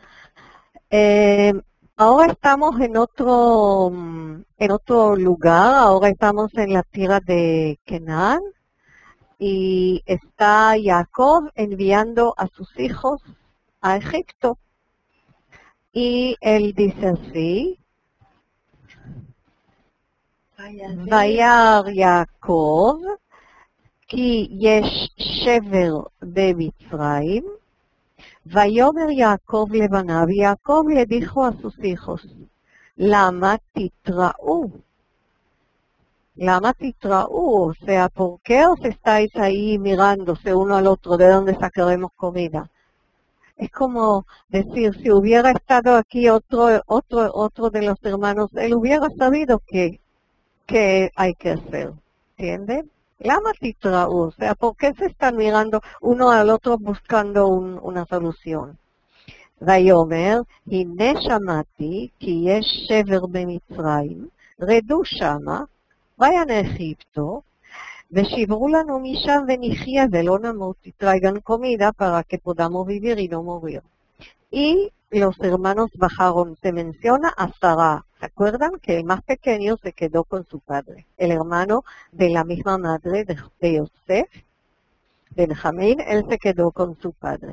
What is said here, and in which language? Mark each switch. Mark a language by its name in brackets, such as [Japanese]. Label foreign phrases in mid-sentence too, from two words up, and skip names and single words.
[Spanish] Ahora estamos en otro lugar, ahora estamos en la tierra de Canaán y está Jacob enviando a sus hijos a Egipto. Y él dice así, [Hebrew] וירא יעקב כי יש שבר במצרים, ויאמר יעקב לבניו, [Spanish] Jacob le dijo a sus hijos, [Hebrew] למה תתראו. למה תתראו, [Spanish] o sea, ¿por qué os estáis ahí mirándose uno al otro de dónde sacaremos comida? Es como decir, si hubiera estado aquí otro de los hermanos, él hubiera sabido qué hay que hacer, ¿entienden? [Hebrew] למה תתראו, [Spanish] o sea, ¿por qué se están mirando uno al otro buscando una solución? [Hebrew] ויאמר, הנה שמעתי כי יש שבר במצרים, רדו שמה, [Spanish] vayan a Egipto, [Hebrew] ושברו לנו משם ונחיה ולא נמות, [Spanish] traigan comida para que podamos vivir y no morir. Y los hermanos bajaron, se menciona a Sarah. ¿Se acuerdan que el más pequeño se quedó con su padre? El hermano de la misma madre de Yosef, de Benjamín, él se quedó con su padre.